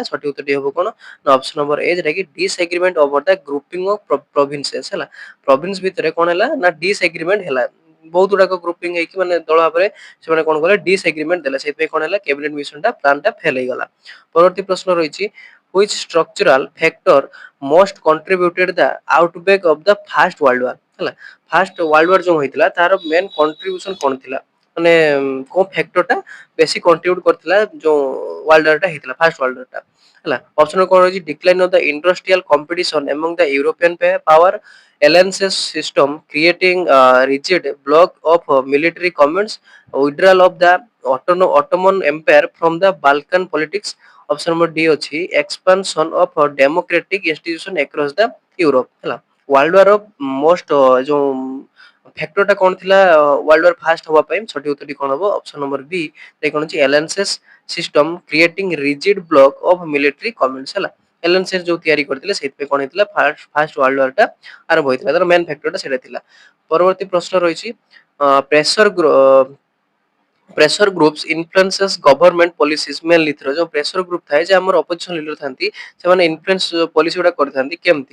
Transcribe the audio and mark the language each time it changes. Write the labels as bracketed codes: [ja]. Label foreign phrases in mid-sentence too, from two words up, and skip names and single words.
[or] ସଠିକ ଉତ୍ତରଟି ହେବ କ'ଣ? [en] ନା option number A, [or] ଯେଟା କି [en] disagreement over the grouping of provinces ହେଲା। [or] ପ୍ରୋଭିନ୍ସ ଭିତରେ କ'ଣ ହେଲା ନା ଡିସଏଗ୍ରିମେଣ୍ଟ ହେଲା, ବହୁତ ଗୁଡାକ ଗ୍ରୁପିଂ ହେଇକି ମାନେ ଦଳ ଭାବରେ ସେମାନେ କ'ଣ କଲେ? ଡିସଏଗ୍ରିମେଣ୍ଟ ଦେଲେ। ସେଇଥିପାଇଁ କ'ଣ ହେଲା? [en] cabinet mission [or] ଟା ପ୍ଲାନ ଟା ଫେଲ ହେଇଗଲା। ପରବର୍ତ୍ତୀ ପ୍ରଶ୍ନ ରହିଛି [en] which structural factor most contributed the outbreak of the first world war ହେଲା। first world war [or] ଯୋଉ ହେଇଥିଲା ତାର [en] main contribution [or] କ'ଣ ଥିଲା? ମାନେ କୋଉ ଫ୍ୟାକ୍ଟର ଟା ବେଶୀ କଣ୍ଟ୍ରିବ୍ୟୁଟ କରିଥିଲା ଯୋଉ [en] world war [or] ଟା ହେଇଥିଲା, [en] first world war [or] ଟା ହେଲା। [en] ଅପସନ [or] କ'ଣ ରହିଛି? [en] decline of the industrial competition among the European power, alliances system creating rigid block of military commands, withdrawal of the Ottoman Empire from the Balkan politics, option number D ଅଛି expansion of democratic institution across the Europe ହେଲା। world war most [or] ଯୋଉ ଫ୍ୟାକ୍ଟର ଟା କ'ଣ ଥିଲା [en] world war first [or] ହବା ପାଇଁ? ସଠିକ ଉତ୍ତରଟି କ'ଣ ହେବ? [en] option number B, [or] କ'ଣ ଅଛି [en] alliances system creating rigid block of military commands ହେଲା। [or] alliances ଯୋଉ ତିଆରି କରିଥିଲେ ସେଇଥିପାଇଁ କ'ଣ ହେଇଥିଲା? [en] first world war [or] ଟା ଆରମ୍ଭ ହୋଇଥିଲା, ତାର [en] main factor [or] ଟା ସେଇଟା ଥିଲା। ପରବର୍ତ୍ତୀ ପ୍ରଶ୍ନ ରହିଛି [en] pressure groups influences government policies mainly through, [or] ଯୋଉ [en] pressure group [or] ଥାଏ ଯେ ଆମର [en] opposition leader [or] ଥାନ୍ତି ସେମାନେ [en] influence policy [or] ଗୁଡା କରିଥାନ୍ତି କେମିତି?